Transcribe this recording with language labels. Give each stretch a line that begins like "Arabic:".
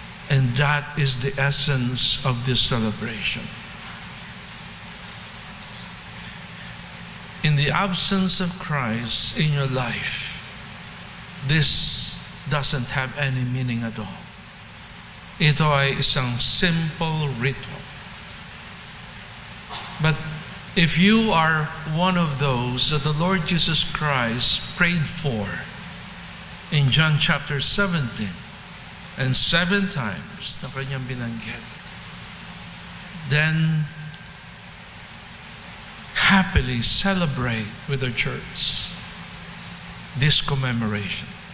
English: And that is the essence of this celebration. In the absence of Christ in your life, this doesn't have any meaning at all.
Filipino: Ito ay isang simple ritual.
English: But if you are one of those that the Lord Jesus Christ prayed for in John chapter 17, and 7 times
Filipino: na kanyang binanggit,
English: then happily celebrate with the church this commemoration.